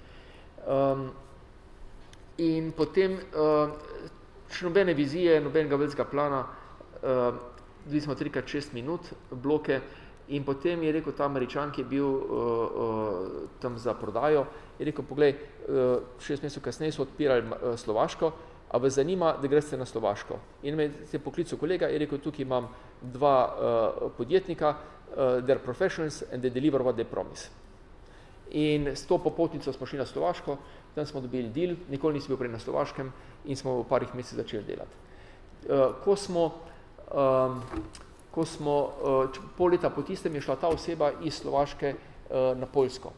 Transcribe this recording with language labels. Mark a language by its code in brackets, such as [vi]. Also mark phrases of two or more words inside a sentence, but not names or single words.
[sl] In potem še nobene vizije, nobenega velikega plana, dobili smo 3x6 minut bloke in potem je rekel ta Američan, ki je bil tam za prodajo, je rekel, poglej, 6 mesecev kasneje so odpirali Slovaško, a vas zanima, da greste na Slovaško. In me je poklical kolega, je rekel, tukaj imam 2 podjetnika, [en] they're professionals and they deliver what they promise. [sl] In s to popotnico smo šli na Slovaško, tam smo dobili deal, nikoli nisi bil prej na Slovaškem in smo v parih mesecih začeli delati. Ko smo pol leta po tistem je šla ta oseba iz Slovaške na Poljsko.